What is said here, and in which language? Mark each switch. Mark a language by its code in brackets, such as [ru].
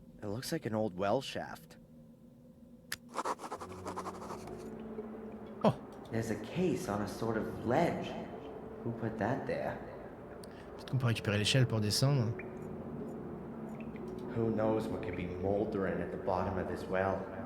[en] It looks like an old well shaft. Oh. There's a case on a sort of ledge. Who put that there? [fr] Peut-être qu'on peut récupérer l'échelle pour descendre. [en] Who knows what could be moldering at the bottom of this well?